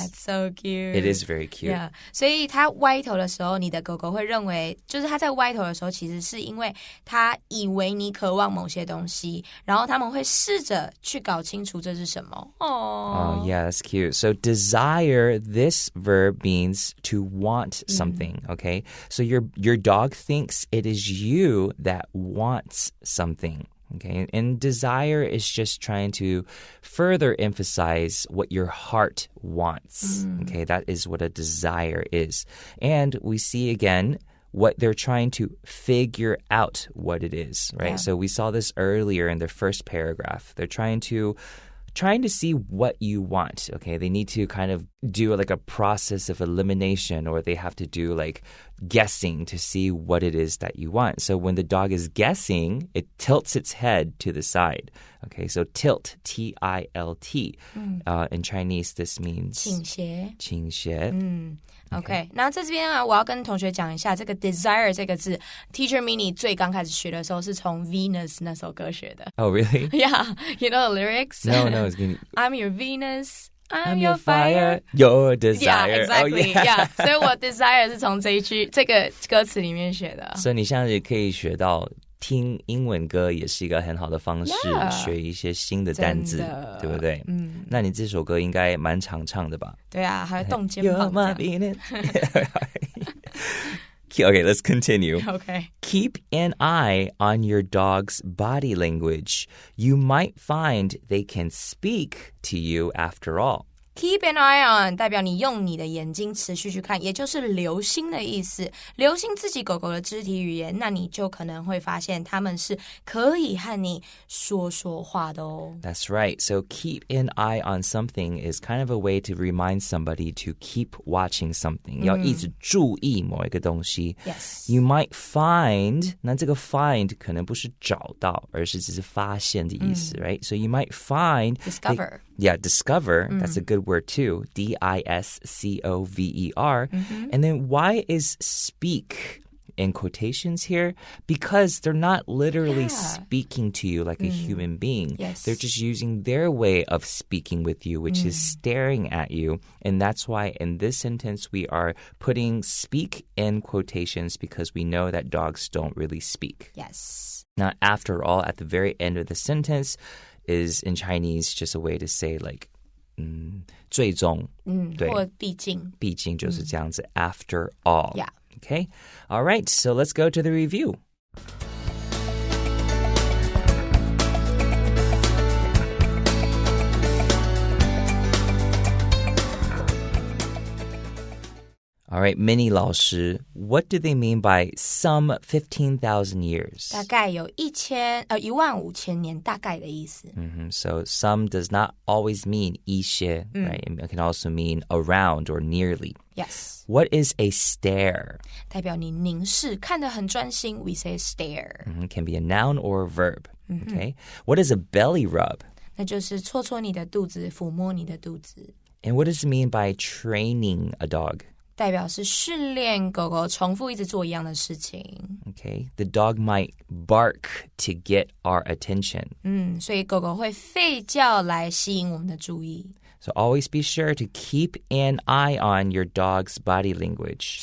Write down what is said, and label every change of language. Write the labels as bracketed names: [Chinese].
[English] That's so cute. It is very cute. Yeah. [Chinese] 所以它歪头的时候，你的狗狗会认为，就是它在歪头的时候，其实是因为它以为你渴望某些东西，然后他们会试着去搞清楚这是什么。 [English] Oh, yeah, that's cute. So desire, this verb means to want something, okay? So your dog thinks it is you that wants something. Okay, and desire is just trying to further emphasize what your heart wants. Okay, that is what a desire is. And we see again what they're trying to figure out what it is, right? Yeah. So we saw this earlier in the first paragraph. They're trying to see what you want, okay? They need to kind of do like a process of elimination, or they have to do like guessing to see what it is that you want. So when the dog is guessing, it tilts its head to the side. Okay, so tilt, T-I-L-T. In Chinese, this means [Chinese] 倾斜。倾斜。 OK， 然后在这边啊，我要跟同学讲一下这个 desire 这个字 ，Teacher Minnie 最刚开始学的时候是从 Venus 那首歌学的。 [English] Oh, really? Yeah, you know the lyrics? No, it's gonna... I'm your Venus, I'm your fire, your desire. Yeah, exactly. Oh, yeah. [Chinese] 所以我 desire 是从这个歌词里面学的。所以你现在也可以学到听英文歌也是一个很好的方式， 学一些新的单字，对不对？那你这首歌应该蛮常唱的吧？对啊，还有动肩膀这样。 [English] Okay, let's continue. Okay. Keep an eye on your dog's body language. You might find they can speak to you after all.Keep an eye on [Chinese] 代表你用你的眼睛持续去看，也就是留心的意思。留心自己狗狗的肢体语言，那你就可能会发现它们是可以和你说话的哦。 [English] That's right. So keep an eye on something is kind of a way to remind somebody to keep watching something. [Chinese] 要一直注意某一个东西。 [English] Yes. You might find, [Chinese] 那这个 find 可能不是找到，而是只是发现的意思， [English] right? So you might find... Discover.Yeah, discover. That's a good word too. D-I-S-C-O-V-E-R. And then why is speak in quotations here? Because they're not literally speaking to you like a human being. Yes. They're just using their way of speaking with you, which is staring at you. And that's why in this sentence we are putting speak in quotations because we know that dogs don't really speak. Yes. Now, after all, at the very end of the sentence...is in Chinese just a way to say like [Chinese] 最终对或毕竟毕竟就是这样子 [English] after all. Yeah. Okay? All right, so let's go to the review. All right, Minnie 老师 what do they mean by some 15,000 years? [Chinese] 大概有15000年大概的意思。 [English] So some does not always mean [Chinese] 一些 [English] right? It can also mean around or nearly. Yes. What is a stare? [Chinese] 代表你凝视，看得很专心 [English] we say stare. Can be a noun or a verb. Okay. What is a belly rub? [Chinese] 那就是搓搓你的肚子，抚摸你的肚子。 [English] And what does it mean by training a dog? [Chinese] 代表是训练狗狗重复一直做一样的事情。 [English] Okay, the dog might bark to get our attention. [Chinese] 所以狗狗会吠叫来吸引我们的注意。 [English] So always be sure to keep an eye on your dog's body language.